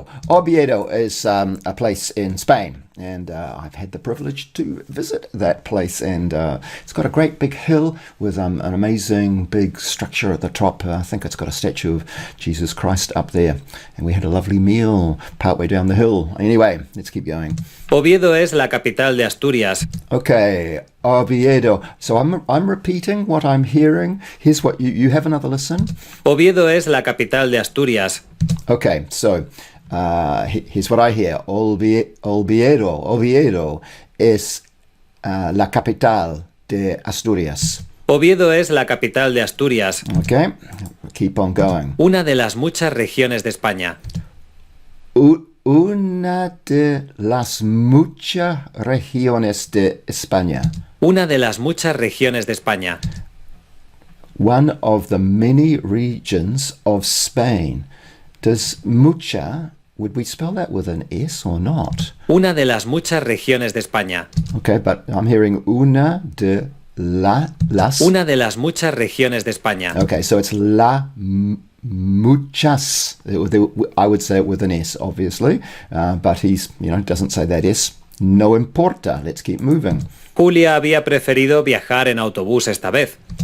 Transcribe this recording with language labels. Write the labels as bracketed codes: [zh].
[en] Oviedo is a place in Spain, and I've had the privilege to visit that place, and it's got a great big hill with an amazing big structure at the top. I think it's got a statue of Jesus Christ up there, and we had a lovely meal partway down the hill. Anyway, let's keep going. [es] Oviedo es la capital de Asturias. [en] Okay, Oviedo. So I'm repeating what I'm hearing. Here's what you have another listen. [es] Oviedo es la capital de Asturias. [en] Okay, so here's what I hear. [es] Oviedo es la capital de Asturias. Oviedo es la capital de Asturias. [en] Okay, keep on going. [es] Una de las muchas regiones de España. Una de las muchas regiones de España. Una de las muchas regiones de España. [en] One of the many regions of Spain. Does mucha, would we spell that with an S or not? [es] Una de las muchas regiones de España. [en] Okay, but I'm hearing [es] una de las. Una de las muchas regiones de España. [en] Okay, so it's muchas. I would say it with an S, obviously, but he's, doesn't say that S. [es] No importa. [en] Let's keep moving. [es] Julia había preferido viajar en autobús esta vez.